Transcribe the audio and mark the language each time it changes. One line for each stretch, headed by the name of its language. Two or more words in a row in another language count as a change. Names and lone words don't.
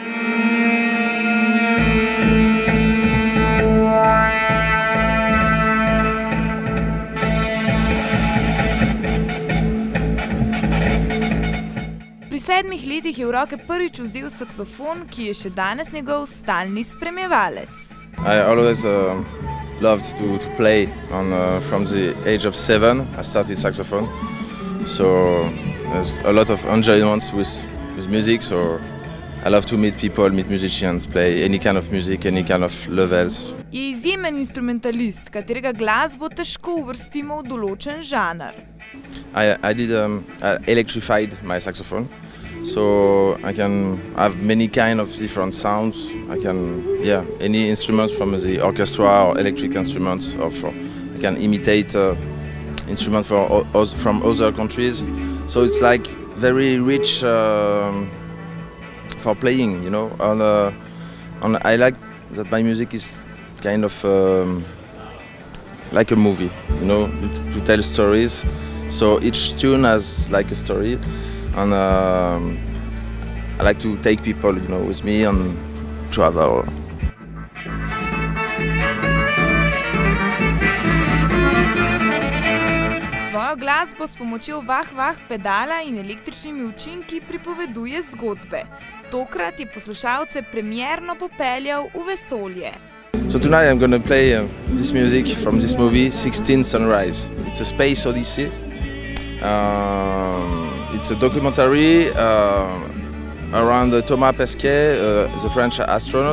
Slovenian: Pri 7 letih je v roke prvič vzel saksofon, ki je še danes njegov stalni spremljevalec.
English: I always loved to play from the age of 7. I started saxophone, so there's a lot of enjoyment with music. So I love to meet people, meet musicians, play any kind of music, any kind of levels.
Slovenian: Je izjemen instrumentalist, katerega glasbo težko uvrstimo v določen žanr.
English: I did electrified my saxophone, so I can have many kind of different sounds. I can, any instruments from the orchestra or electric instruments, I can imitate instruments from other countries. So it's like very rich for playing, you know. And I like that my music is kind of like a movie, you know, to tell stories. So each tune has like a story, and I like to take people, you know, with me and travel.
Slovenian: Svojo glasbo s pomočjo vah-vah pedala in električnimi učinki pripoveduje zgodbe. Tokrat je poslušalce premierno popeljal v vesolje.
English: So tonight I'm going to play this music from this movie, 16 Sunrise. It's a space odyssey. It's a documentary around Thomas Pesquet, the French astronaut.